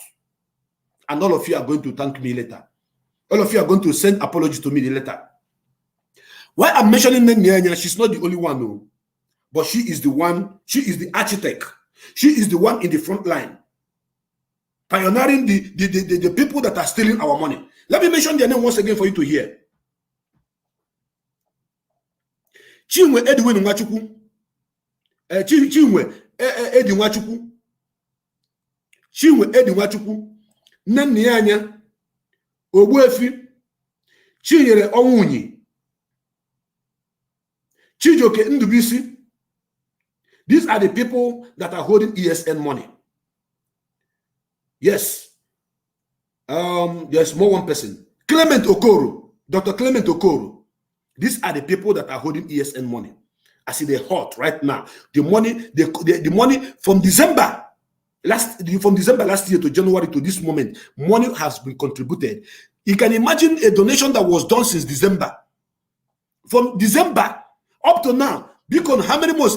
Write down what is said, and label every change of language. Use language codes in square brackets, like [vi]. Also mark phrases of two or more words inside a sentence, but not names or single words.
[en] And all of you are going to thank me later. All of you are going to send apology to me later. Why I'm mentioning Nnennaya Anya, she's not the only one, no. But she is the one, she is the architect. She is the one in the front line, pioneering the people that are stealing our money. Let me mention their name once again for you to hear. Chinwe Edwin Nwachukwu. Chinwe Edi Nwachukwu. Chinwe Edi Nwachukwu. Nnennaya Anya. Ogbuefi. Chinyere Onwunyi. Chijoke Ndubisi. These are the people that are holding ESN money. Yes. There's more one person. Clement Okoro. Dr. Clement Okoro. These are the people that are holding ESN money. I see they're hot right now. The money, the money from December last year to January to this moment, money has been contributed. You can imagine a donation that was done since December. From December up to now, because how many months?